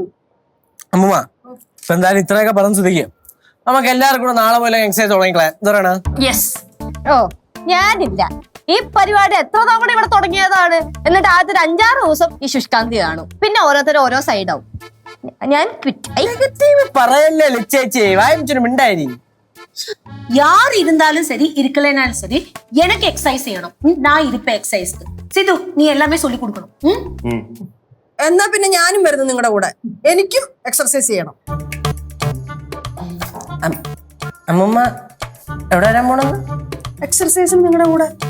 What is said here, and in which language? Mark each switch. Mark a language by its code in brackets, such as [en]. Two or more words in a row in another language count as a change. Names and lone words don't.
[ml] അമ്മൂമ്മ, ഇപ്പൊ എന്തായാലും ഇത്രയൊക്കെ പറഞ്ഞു സ്ഥിതിക്കും നമുക്ക് എല്ലാവർക്കും കൂടെ നാളെ പോലെ എക്സസൈസ് തുടങ്ങിക്കളെ. എന്താണ്? യെസ്. ഓ, ഞാനില്ല. ഈ പരിപാടി എത്ര തവണ ഇവിടെ തുടങ്ങിയതാണ്. എന്നിട്ട് ആദ്യത്തെ ഒരു 5-6 ദിവസം ഈ ശുഷ്കാന്തി കാണും, പിന്നെ ഓരോരുത്തരും ഓരോ സൈഡാവും. ഞാൻ പറയല്ലേ ലച്ചേച്ചി, വായിച്ചൊരു മിണ്ടായി. [ta] யார் இருந்தாலும் சரி, இருக்கலைனாலும் சரி, எனக்கு எக்ஸசைஸ் செய்யணும். நான் இருப்பேன் எக்ஸசைஸ்க்கு. சிது, நீ எல்லாமே சொல்லி கொடுக்கணும். [ml] എന്നാ പിന്നെ ഞാനും വരുന്നു നിങ്ങളുടെ കൂടെ. എനിക്കും എക്സർസൈസ് ചെയ്യണം. അമ്മൂമ്മ എവിടെ വരാൻ പോണെന്ന്? എക്സർസൈസും നിങ്ങളുടെ കൂടെ.